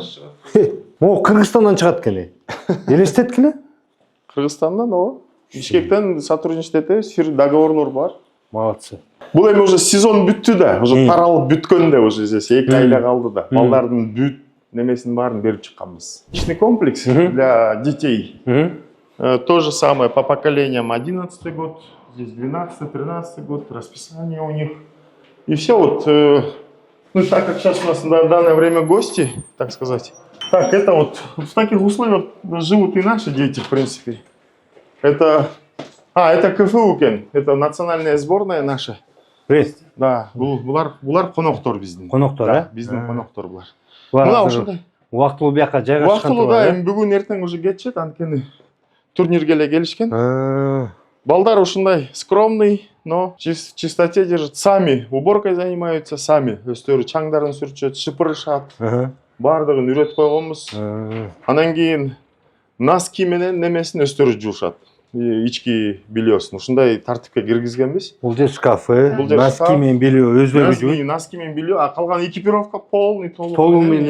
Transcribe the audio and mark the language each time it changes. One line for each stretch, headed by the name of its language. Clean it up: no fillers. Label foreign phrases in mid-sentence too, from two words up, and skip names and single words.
Kyrgyz: Могу Кыргызстандан чыгат экен. Элестеткиле? Кыргызстандан, ооба. Бишкектен сотрудничать этебиз, договорлор бар.
Russian: Молодцы.
Kyrgyz: Бул эми уже сезон бүттү да, уже таралып бүткөн да
Russian: уже здесь
Kyrgyz: 2 айда калды да. Балдардын бүт немесин баарын берип чыкканбыз.
Russian: Личный комплекс для детей. То же самое по поколениям. 11-й год, здесь 12-й, 13-й год, расписание у них. И все вот, ну так как сейчас у нас на данное время гости, так сказать. Так, это вот в таких условиях живут и наши дети, в принципе. Это КФУ кен, это национальная сборная наша. Прест.
Kyrgyz: Да, булар коноктор биздин. Коноктор, да? Биздин коноктор булар. Мына ушундай. Убактылуу бияка жайгашкан. Убактылуу да, эми бүгүн эртең уже кетишет, анткени турнирге эле келишкен. Балдар ушундай
Russian: скромный, но чистоте держат. Сами уборкой занимаются,
Kyrgyz: сами өздөрү чаңдарын сүрчөт, шыпырышат. Бардыгын үйрөтүп койгонбуз. Анан кийин носки менен немесин өздөрү жуушат. Ички бельёсын ушундай тартипке киргизгенбиз. Бул же шкафы, носки менен белье өзбөгү жууйт. Носки менен белье, а калган экипировка полный толук